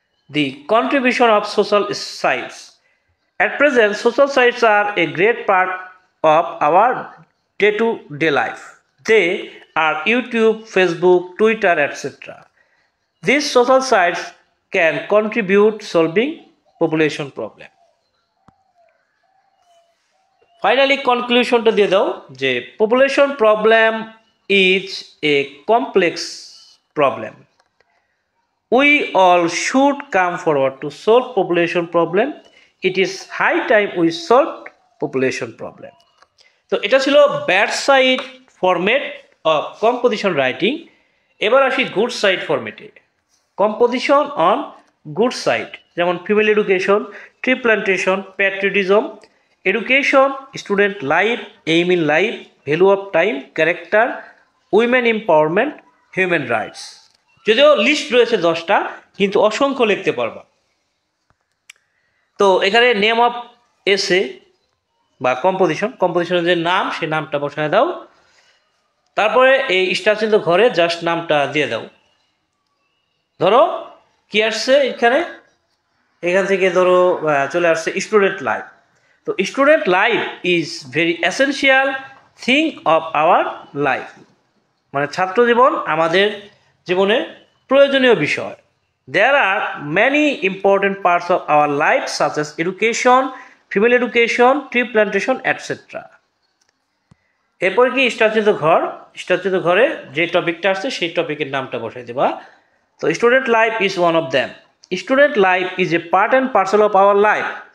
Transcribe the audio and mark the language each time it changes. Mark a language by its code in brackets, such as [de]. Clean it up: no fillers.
[en] The contribution of social sites. At present, social sites are a great part of our day-to-day life. They are YouTube, Facebook, Twitter, etc. These social sites can contribute solving population problem. Finally [bn] কনক্লুশনটা দিয়ে দাও যে [en] Population problem is a complex problem. We all should come forward to solve population problem. It is high time we solved population problem. [bn] তো এটা ছিল [en] Bad side format of composition writing. [bn] এবার আসি good side ফরম্যাটে। Composition on good side, যেমন female education, tree plantation, patriotism, education, student life, aim in life, value of time, character, women empowerment, human rights. যদিও list রয়েছে 10টা, কিন্তু অসংখ্য লিখতে পারবা। তো এখানে নেম অফ এসে বা কম্পোজিশনের যে নাম, সেই নামটা বসায় দাও। তারপরে এই স্টার চিহ্ন ঘরে জাস্ট নামটা দিয়ে দাও। ধরো কি আসছে এখান থেকে ধরো চলে আসছে স্টুডেন্ট লাইফ। [en] তো student life is very essential thing of our life, [bn] মানে ছাত্র জীবন আমাদের জীবনের প্রয়োজনীয় বিষয়। [en] There are many important parts of our life such as education, female education, tree plantation, etc. [bn] এরপর কি স্টারচিত ঘরে যে টপিকটা আসছে সেই টপিকের নামটা বসাই দেবা। [en] তো student life is one of them. Student life is a part and parcel of our life.